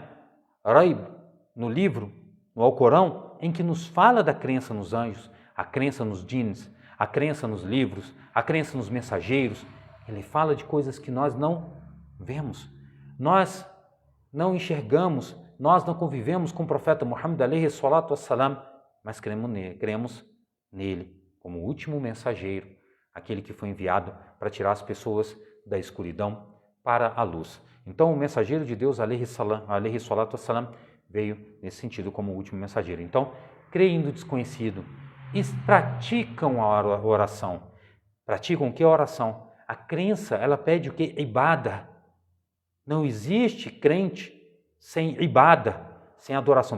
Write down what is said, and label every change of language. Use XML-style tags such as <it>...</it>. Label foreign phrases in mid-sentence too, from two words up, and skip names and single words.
<pt>Raib, no livro, no Alcorão, em que nos fala da crença nos anjos, a crença nos jinns, a crença nos livros, a crença nos mensageiros. Ele fala de coisas que nós não vemos, nós não enxergamos, nós não convivemos com o profeta Muhammad</pt> <ar>عليه الصلاة والسلام,</ar> <pt>mas cremos nele como o último mensageiro, aquele que foi enviado para tirar as pessoas da escuridão para a luz. Então o mensageiro de Deus</pt> <ar>عليه الصلاة والسلام</ar> <pt>veio nesse sentido como o último mensageiro. Então, creem no desconhecido e praticam a oração. Praticam o que é a oração? A crença, ela pede o que? Ibada. Não existe crente sem ibada, sem adoração.</pt>